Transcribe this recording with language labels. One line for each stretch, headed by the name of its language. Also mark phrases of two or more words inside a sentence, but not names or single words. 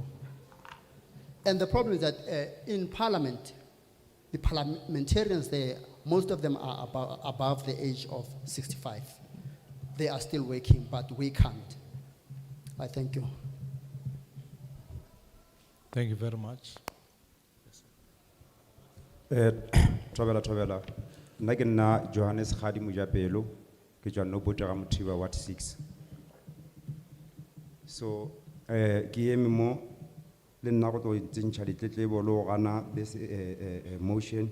English: And the problem is that in Parliament, the parliamentarians there, most of them are above the age of 65. They are still working, but we can't. I thank you. Thank you very much.
Northern Sotho: Tobela. Nna ke nna Johannes Khadi Mojapelo, ke tswa Nobotega Mothiba Ward 6. So ke eme mo le nna go tlo tsentšha ditletlebo le go gana motion.